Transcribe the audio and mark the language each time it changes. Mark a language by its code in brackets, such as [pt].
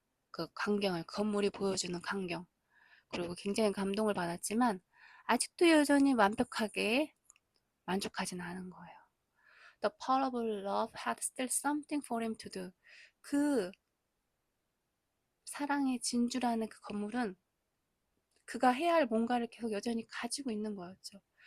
[ko] 그 광경을, 건물이 보여주는 광경. 그리고 굉장히 감동을 받았지만 아직도 여전히 완벽하게 만족하진 않은 거예요. [en] The parable love had still something for him to do. [ko] 그 사랑의 진주라는 그 건물은 그가 해야 할 뭔가를 계속 여전히 가지고 있는 거였죠.